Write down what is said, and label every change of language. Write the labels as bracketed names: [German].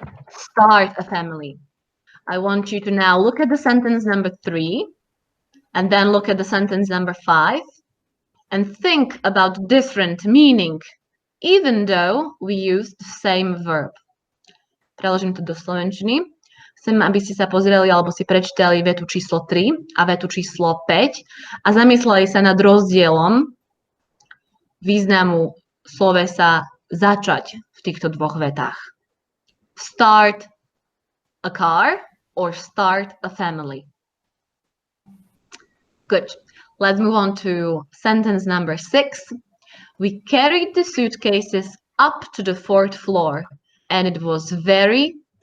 [English] Start a family. I want you to now look at the sentence number 3 and then look at the sentence number 5 and think about different meaning, even though we use the same verb. [Slovak] Preložím to do slovenčiny. Chcem, aby ste sa pozreli alebo si prečítali vetu číslo 3 a vetu číslo 5 a zamysleli sa nad rozdielom významu slovesa začať v týchto dvoch vetách. [English] Start a car or start a family. Good. Let's move on to sentence number 6. We carried the suitcases up to the 4th floor and it was very